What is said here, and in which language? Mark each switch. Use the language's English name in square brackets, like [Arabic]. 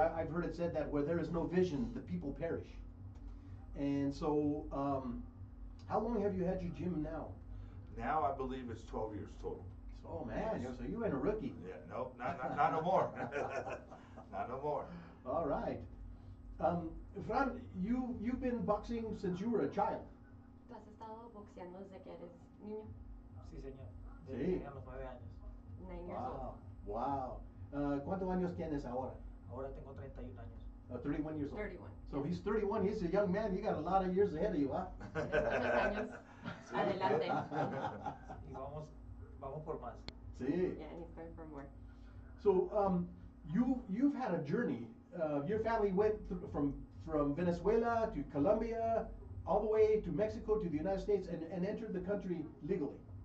[English] I've heard it said that where there is no vision, the people perish. And so, how long have you had your gym now? Now I believe it's 12 years total. Oh man, so you ain't a rookie. Yeah, no, not no more. Not no more. All right. Fran, you've been boxing since you were a child. [Spanish] ¿Tú has estado boxeando desde que eres niño? Sí, señor. Sí. Desde que tenía los 9 años. [English] 9 years old. Wow. [Spanish] ¿Cuántos años tienes ahora? Ahora tengo 31 años. [English] 31 years old. 31. So he's 31. He's a young man. You got a lot of years ahead of you, huh? [Spanish] Unos años adelante. Y vamos por más. Sí. [English] Yeah, and he's going for more. So you've had a journey. Your family went from Venezuela to Colombia, all the way to Mexico to the United States, and entered the country legally.